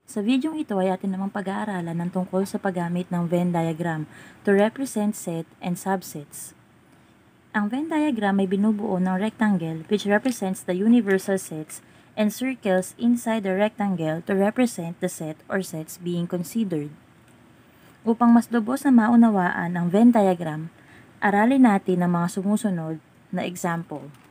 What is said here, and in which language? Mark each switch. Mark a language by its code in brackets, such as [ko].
[tl] Sa videong ito ay atin namang pag-aaralan ng tungkol sa paggamit ng Venn diagram to represent set and subsets. [en] Ang Venn diagram ay binubuo ng rectangle which represents the universal sets and circles inside the rectangle to represent the set or sets being considered. [tl] Upang mas lubos na maunawaan ang Venn diagram, aralin natin ang mga sumusunod na example.